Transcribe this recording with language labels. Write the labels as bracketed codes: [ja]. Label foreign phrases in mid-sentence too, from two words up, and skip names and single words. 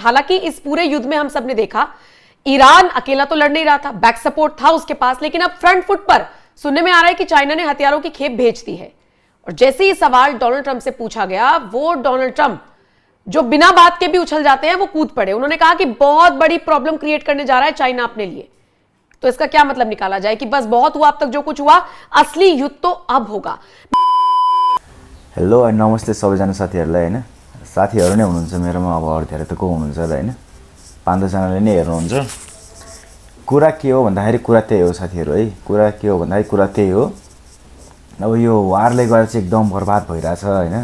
[hi] हालांकि इस पूरे युद्ध में हम सब ने देखा ईरान अकेला तो लड़ नहीं रहा था, [en] back support [hi] था उसके पास, लेकिन अब [en] front foot [hi] पर सुनने में आ रहा है कि चाइना ने हथियारों की खेप भेज दी है। और जैसे ही सवाल डोनाल्ड ट्रंप से पूछा गया, वो डोनाल्ड ट्रंप जो बिना बात के भी उछल जाते हैं वो कूद पड़े। उन्होंने कहा कि बहुत बड़ी [en] problem create [hi] करने जा रहा है चाइना अपने लिए। तो इसका क्या मतलब निकाला जाए कि बस बहुत हुआ, अब तक जो कुछ हुआ, असली युद्ध तो अब होगा। [ne] हेलो अनि नमस्ते सबैजना साथीहरूलाई हैन। साथीहरू नै हुनुहुन्छ मेरोमा, अब अरू धेरै त को हुनुहुन्छ होला हैन, 5-10जनाले नै हेर्नुहुन्छ। कुरा के हो भन्दाखेरि कुरा त्यही हो साथीहरू है। कुरा के हो भन्दाखेरि कुरा त्यही हो। अब यो वारले गर्दा चाहिँ एकदम बर्बाद भइरहेछ हैन।